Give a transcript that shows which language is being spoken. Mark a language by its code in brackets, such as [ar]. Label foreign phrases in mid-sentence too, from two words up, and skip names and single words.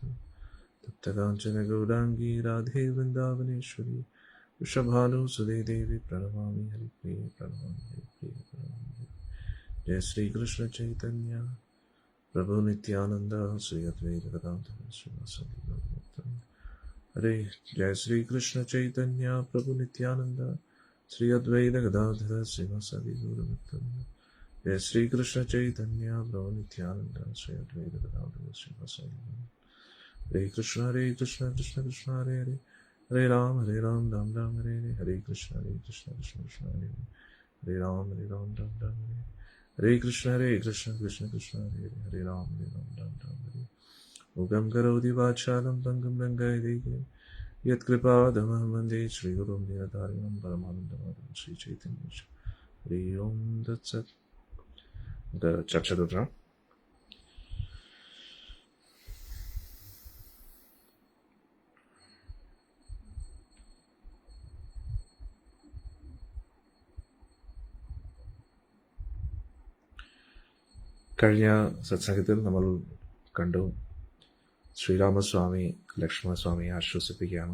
[sa] तप्तकाञ्चन गौराङ्गी राधे वृन्दावनेश्वरी वृषभानुसुते देवी प्रणमामि हरिप्रिये प्रणमामि हरिप्रिये प्रणमामि. जय श्री कृष्ण चैतन्य प्रभु नित्यानंद श्री अद्वैत गदाधर श्रीवासदि गौरभक्तवृंद. हरे जय श्री कृष्ण चैतन्य प्रभु नित्यानंद श्री अद्वैत गदाधर श्रीवासदि गौरभक्तवृंद. जय श्री कृष्ण चैतन्य प्रभु नित्यानंद श्री अद्वैत गदाधर श्रीवासादि हरे कृष्ण कृष्ण कृष्ण हरे हरे हरे राम राम राम हरे हरे हरे कृष्ण कृष्ण कृष्ण हरे हरे हरे राम राम राम हरे कृष्ण कृष्ण कृष्ण हरे हरे हरे राम राम हरे मुखं करोति वाचालं पङ्गुं लङ्घयति यत्कृपादमहं वन्दे श्रीगुरुं दीनतारिणं परमानन्दमाधवं श्रीचैतन्यं हरि ओं तत्सत्. [ml] ചർച്ച തുടരാം. കഴിഞ്ഞ സത്സംഗത്തിൽ നമ്മൾ കണ്ടു ശ്രീരാമസ്വാമി ലക്ഷ്മണസ്വാമിയെ ആശ്വസിപ്പിക്കുകയാണ്.